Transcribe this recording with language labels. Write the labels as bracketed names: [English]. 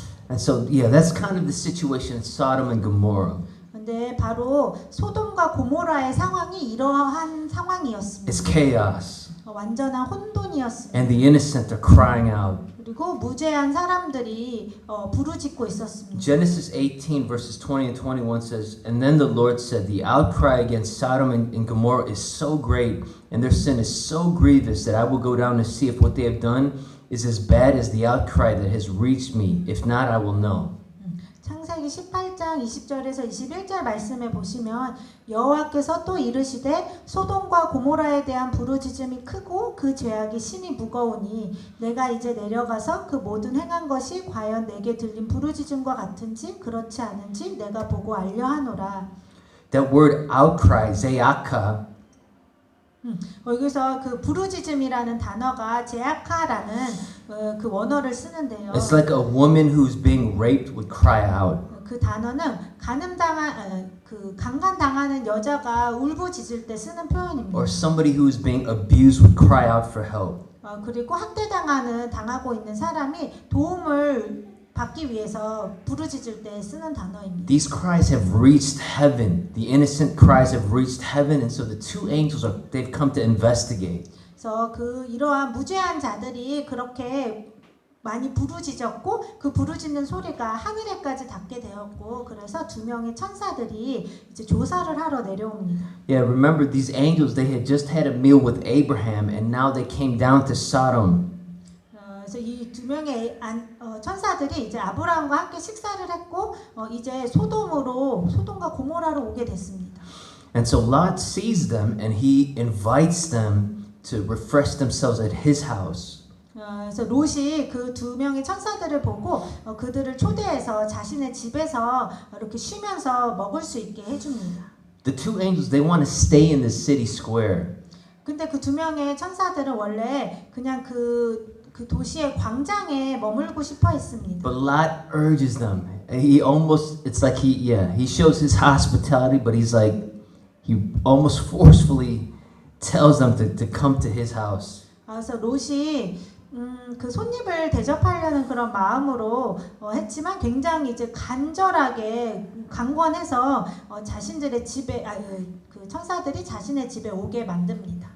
[English] And so, yeah, that's kind of the situation in Sodom and Gomorrah. [Korean] 근데 바로 소돔과 고모라의 상황이 이러한 상황이었습니다. [English] It's chaos. [Korean] 완전한 혼돈이었습니다. [English] And the innocent are crying out. [Korean] 그리고 그리고 무죄한 사람들이 부르짖고 있었습니다. [English] Genesis 18 verses 20 and 21 says, And then the Lord said, The outcry against Sodom and Gomorrah is so great, and their sin is so grievous that I will go down to see if what they have done is as bad as the outcry that has reached me. If not, I will know. [Korean] 창세기 18장 20절에서 21절 말씀에 보시면 여호와께서 또 이르시되 소돔과 고모라에 대한 부르짖음이 크고 그 죄악이 심히 무거우니 내가 이제 내려가서 그 모든 행한 것이 과연 내게 들린 부르짖음과 같은지 그렇지 않은지 내가 보고 알려하노라. [English] That word outcry, zeaka, [Korean] 여기서 그 부르짖음이라는 단어가 제아카라는 그 원어를 쓰는데요. [English] it's like a woman who's being raped would cry out. [Korean] 그 단어는 강간당하는 여자가 울부짖을 때 쓰는 표현입니다. [English] Or somebody who's being abused would cry out for help. [Korean] 그리고 당하고 있는 사람이 도움을 받기 위해서 부르짖을 때 쓰는 단어입니다. [English] These cries have reached heaven. The innocent cries have reached heaven, and so the two angels they've come to investigate. [Korean] 그래서 이러한 무죄한 자들이 그렇게 많이 부르짖었고 그 부르짖는 소리가 하늘에까지 닿게 되었고 그래서 두 명의 천사들이 이제 조사를 하러 내려옵니다. [English] Yeah, remember these angels, they had just had a meal with Abraham, and now they came down to Sodom. [Korean] 그래서 이 두 명의 천사들이 이제 아브라함과 함께 식사를 했고 이제 소돔과 고모라로 오게 됐습니다. [English] And so Lot sees them, and he invites them to refresh themselves at his house. [Korean] 그래서 롯이 그 두 명의 천사들을 보고 그들을 초대해서 자신의 집에서 이렇게 쉬면서 먹을 수 있게 해줍니다. [English] The two angels, they want to stay in the city square. [Korean] 근데 그 두 명의 천사들은 원래 그냥 그 도시의 광장에 머물고 싶어 했습니다. [English] But Lot urges them. It's like he shows his hospitality, but he almost forcefully tells them to come to his house. [Korean] 그래서 롯이 그 손님을 대접하려는 그런 마음으로 했지만 굉장히 이제 간절하게 강권해서 자신들의 집에 그 천사들이 자신의 집에 오게 만듭니다.